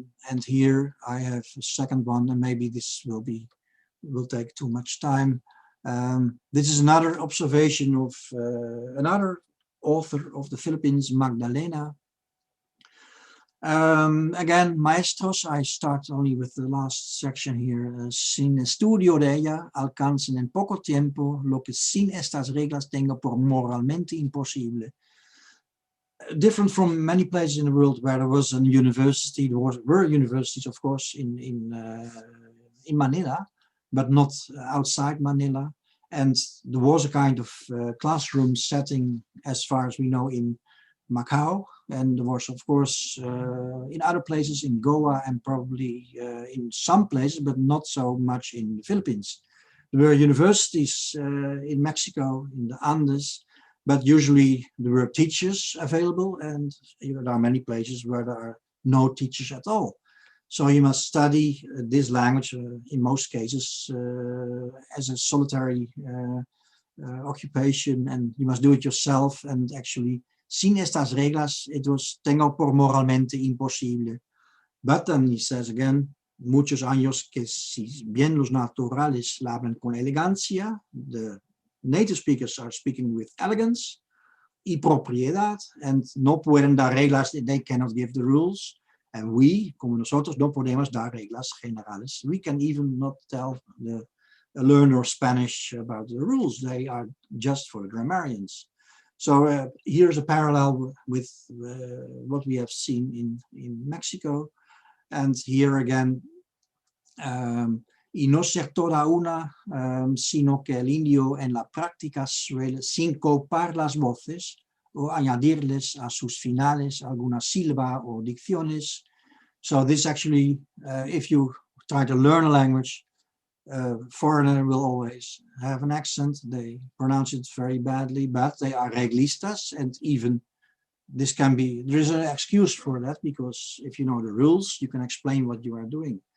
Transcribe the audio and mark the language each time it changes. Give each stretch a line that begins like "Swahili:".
English: And here I have a second one, and maybe this will take too much time. This is another observation of another author of the Philippines, Magdalena. Again, maestros, I start only with the last section here.
Spanish: Sin estudio de ella, alcanzan en poco tiempo lo que sin estas reglas tengo por moralmente imposible.
English: Different from many places in the world where there was a university, were universities, of course, in Manila, but not outside Manila. And there was a kind of classroom setting, as far as we know, in Macau, and there was, of course, in other places in Goa and probably in some places, but not so much in the Philippines. There were universities in Mexico, in the Andes, but usually there were teachers available, and there are many places where there are no teachers at all. So you must study this language, in most cases, as a solitary occupation, and you must do it yourself. And actually,
Spanish: sin estas reglas,
English: it was
Spanish: tengo por moralmente imposible.
English: But then he says again,
Spanish: muchos años que si bien los naturales la hablan con elegancia,
English: the native speakers are speaking with elegance,
Spanish: y propiedad,
English: and
Spanish: no pueden dar reglas,
English: they cannot give the rules. And we,
Spanish: como nosotros, no podemos dar reglas generales.
English: We can even not tell the learner Spanish about the rules. They are just for the grammarians. So here's a parallel with what we have seen in Mexico. And here again,
Spanish: y no ser toda una, sino que el indio en la práctica suele sincopar las voces o añadirles a sus finales alguna sílaba o dicciones.
English: So this actually, if you try to learn a language, foreigner will always have an accent. They pronounce it very badly, but they are reglistas, and even this can be, there is an excuse for that, because if you know the rules, you can explain what you are doing.